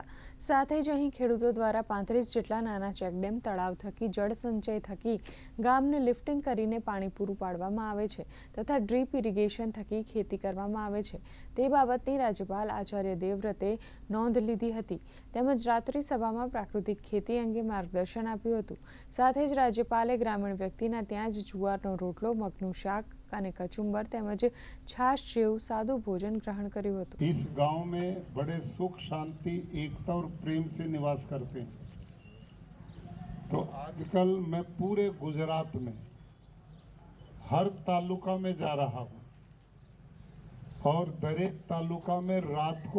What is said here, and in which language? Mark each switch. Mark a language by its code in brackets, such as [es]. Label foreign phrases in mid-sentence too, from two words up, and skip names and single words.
[gu] સાથે જ અહીં ખેડૂતો દ્વારા 35 જેટલા નાના ચેકડેમ તળાવ થકી જળ સંચય થકી ગામને લિફ્ટિંગ કરીને પાણી પૂરું પાડવામાં આવે છે તથા [en] drip irrigation [gu] થકી ખેતી કરવામાં આવે છે તે બાબતની રાજ્યપાલ આચાર્ય દેવવ્રતે નોંધ લીધી હતી તેમજ રાત્રિ સભામાં પ્રાકૃતિક ખેતી અંગે માર્ગદર્શન આપ્યું હતું। સાથે રાજ્યપાલે ગ્રામીણ વ્યક્તિના ત્યાં જ જુવારનો રોટલો મગનું શાક અને કચુંબર તેમજ છાશ જેવું સાદું ભોજન ગ્રહણ કર્યું હતું। [hi] इस गांव में बड़े सुख शांति एकता और प्रेम से निवास करते हैं। तो आजकल मैं पूरे गुजरात में हर तालुका में जा रहा हूँ और दरेक तालुका में रात को